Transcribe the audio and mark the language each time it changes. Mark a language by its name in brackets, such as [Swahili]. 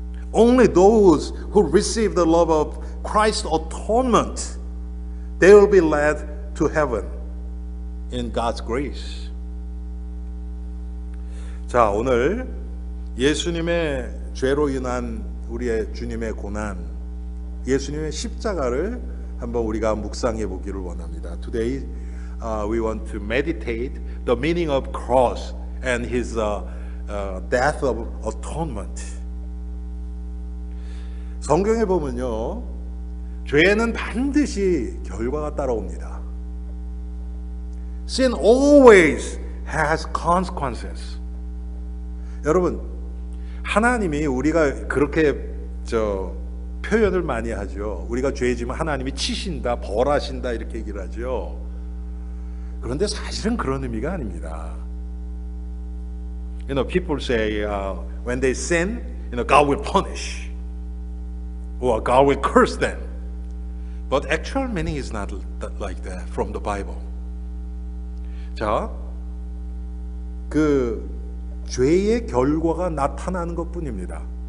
[English] Only those who receive the love of Christ's atonement, they will be led to heaven in God's grace. [Korean] 자, 오늘 예수님의 죄로 인한 우리의 주님의 고난, 예수님의 십자가를 한번 우리가 묵상해 보기를 원합니다. [English] Today we want to meditate the meaning of cross and his death of atonement. [Korean] 성경에 보면요, 죄는 반드시 결과가 따라옵니다. [English] Sin always has consequences. [Korean] 여러분, 하나님이 우리가 그렇게 표현을 많이 하죠. 우리가 죄 지면 하나님이 치신다, 벌하신다 이렇게 얘기를 하죠. 그런데 사실은 그런 의미가 아닙니다. [English] People say when they sin, God will punish, or God will curse them. But actual meaning is not like that from the Bible. [Korean] 자, 그 죄의 결과가 나타나는 것뿐입니다.